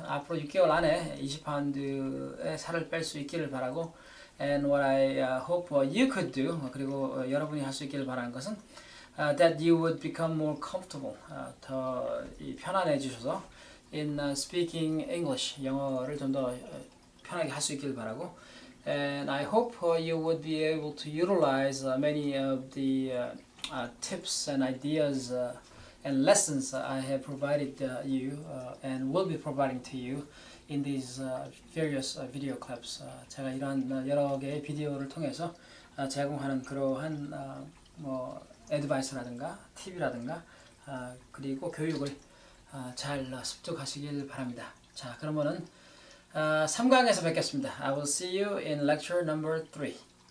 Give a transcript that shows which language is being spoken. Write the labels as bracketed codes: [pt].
[ko] 앞으로 6개월 안에 20파운드의 살을 뺄 수 있기를 바라고, [en] and what I hope you could do, [ko] 그리고 여러분이 할 수 있기를 바라는 것은 [en] that you would become more comfortable, [ko] 더 편안해지셔서 [en] in speaking English, [ko] 영어를 좀 더 편하게 할 수 있기를 바라고, [en] and I hope you would be able to utilize many of the tips and ideas and lessons I have provided you and will be providing to you in these various video clips. [ko] 제가 이러한 여러 개의 비디오를 통해서 제공하는 그러한 뭐 애드바이스라든가 팁이라든가 그리고 교육을 잘 습득하시길 바랍니다. 자, 그러면은 3강에서 뵙겠습니다. [en] I will see you in lecture number 3.